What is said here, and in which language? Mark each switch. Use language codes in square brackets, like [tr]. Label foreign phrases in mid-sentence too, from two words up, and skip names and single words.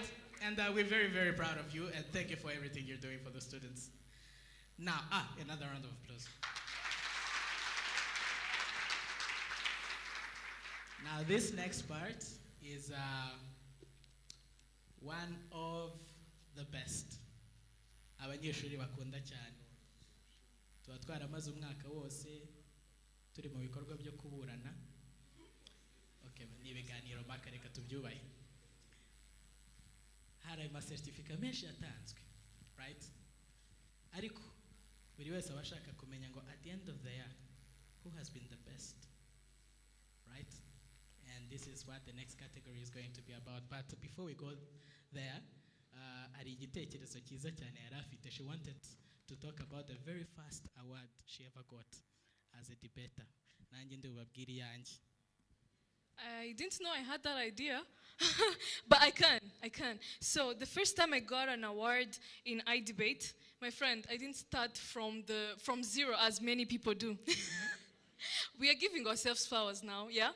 [en] And we're very, very proud of you. And thank you for everything you're doing for the students. Now, another round of applause. Now, this next part is one of the best. [rw] Abanyeshuri bakunda cyane. Tuba twaramaze umwaka wose turi mu bikorwa byo kuburana. Okay, ni ibiganiro mpaka reka tubyubahe. Hari amasertifika menshi yatanzwe, right? Ariko buri wese aba ashaka kumenya ngo [en] at the end of the year, who has been the best, right? And this is what the next category is going to be about. But before we go there, [rw] hari igitekerezo cyiza cyane yari afite. [en] She wanted to talk about the very first award she ever got as a debater. [rw] Nanjye ndubabwira iyanjye. [en] I didn't know I had that idea, but I can. So the first time I got an award in Idebate, my friend, I didn't start from zero as many people do. We are giving ourselves flowers now, yeah?